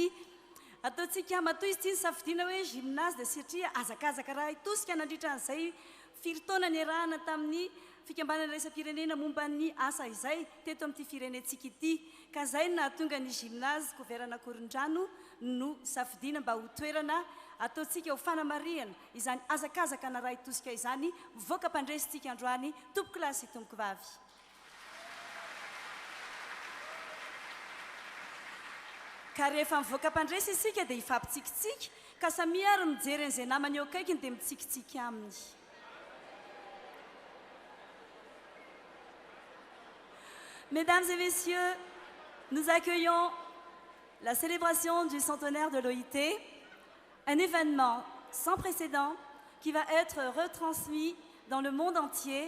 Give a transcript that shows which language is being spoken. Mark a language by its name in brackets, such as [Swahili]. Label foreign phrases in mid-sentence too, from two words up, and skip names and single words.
[Malagasy] Ataontsika matoy izy ity ny safidiana hoe gymnase dia satria azakazaka raha itosika nandritra an'izay firy-taona niarahana tamin'ny fikambanana raisam-pirenena momba ny asa izay teto amin'ity firenentsika ity ka izay nahatonga ny gymnase Koverana Korondrano no safidiana mba ho toerana ataontsika ho fanamariana izany azakazaka na raha itosika izany voaka mpandresitsika androany tompoko lasy sy tompoko vavy. Ka rehefa mivoaka mpandresy isika dia ifampitsikitsika ka samia ary mijery an'izay namany eo akaikiny dia mitsikitsika aminy. [French] Mesdames et messieurs, nous accueillons la célébration du centenaire de l'OIT, un événement sans précédent qui va être retransmis dans le monde entier.